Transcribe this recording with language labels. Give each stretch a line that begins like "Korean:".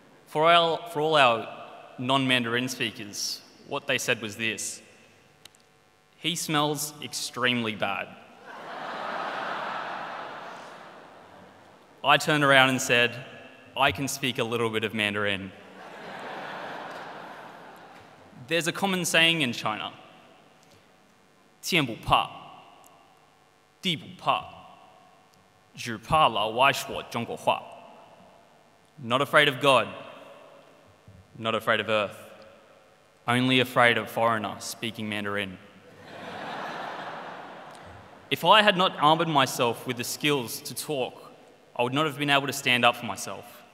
English: For all our non-Mandarin speakers, what they said was this: he smells extremely bad. I turned around and said, I can speak a little bit of Mandarin. There's a common saying in China:
Chinese: 天不怕，地不怕，只怕老外说中国话.
English: Not afraid of God, not afraid of earth, only afraid of foreigner speaking Mandarin. If I had not armored myself with the skills to talk, I would not have been able to stand up for myself.